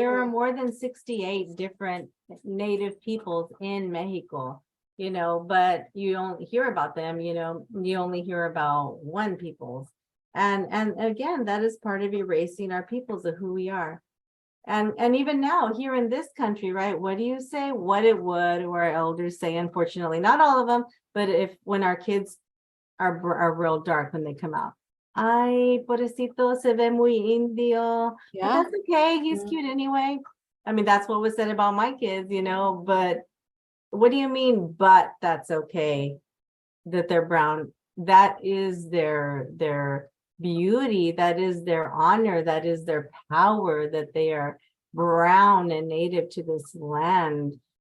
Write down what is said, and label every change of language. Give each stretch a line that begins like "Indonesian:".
English: there are more than 68 different native peoples in Mexico, but you don't hear about them, you only hear about one peoples. And again, that is part of erasing our peoples of who we are. And even now here in this country, right? What do you say? What it would, or our elders say, unfortunately, not all of them, but when our kids are real dark when they come out.
Spanish: Ay, pobrecito, se ve muy indio.
English: Yeah. But that's okay. He's Yeah. cute anyway. I mean, that's what was said about my kids, but what do you mean, but that's okay that they're brown? That is their beauty. That is their honor. That is their power, that they are brown and native to this land.